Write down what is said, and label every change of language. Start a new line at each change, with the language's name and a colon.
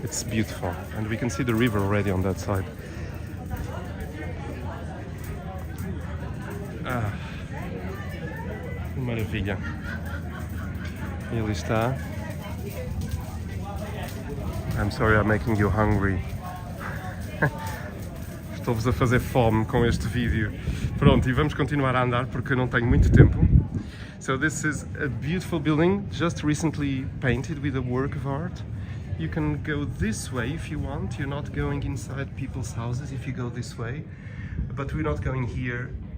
English: It's beautiful, and we can see the river already on that side.
Portuguese: Maravilha. E ali está.
English: I'm sorry I'm making you hungry.
Portuguese: Estou-vos a fazer fome com este vídeo. Pronto, e vamos continuar a andar porque eu não tenho muito tempo.
English: So this is a beautiful building, just recently painted with a work of art. You can go this way if you want. You're not going inside people's houses if you go this way. But we're not going here.